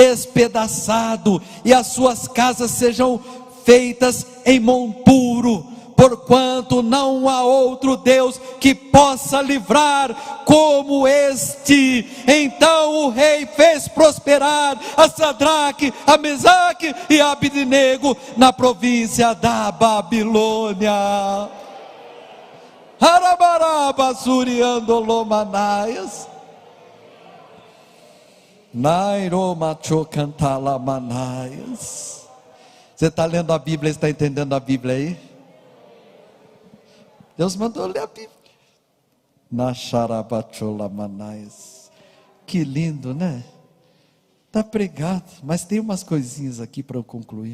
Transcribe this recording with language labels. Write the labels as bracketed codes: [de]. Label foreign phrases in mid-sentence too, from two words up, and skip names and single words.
[pt] despedaçado, e as suas casas sejam feitas em monturo, porquanto não há outro Deus que possa livrar como este. Então o rei fez prosperar a Sadraque, a Mesaque e a Abednego na província da Babilônia. Harabaraba suriando lomanaias. Nairomacho cantala manaias. Você está lendo a Bíblia, está entendendo a Bíblia aí? Deus mandou ler a Bíblia. Nacharabachola manaias. Que lindo, né? Está pregado, mas tem umas coisinhas aqui para eu concluir.